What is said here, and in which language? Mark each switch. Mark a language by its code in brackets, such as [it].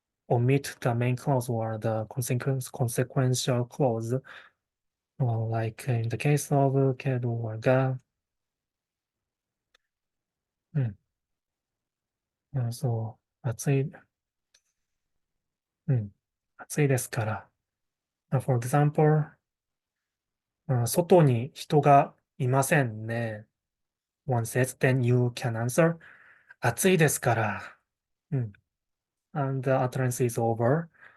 [en] omit the main clause or the consequential clause, like in the case of けど or が、 [ja] そう、暑いですから。 For example, 外に人がいませんね。 [en] One says, then you can answer, [ja] 暑いですから。 [en] And the utterance is over.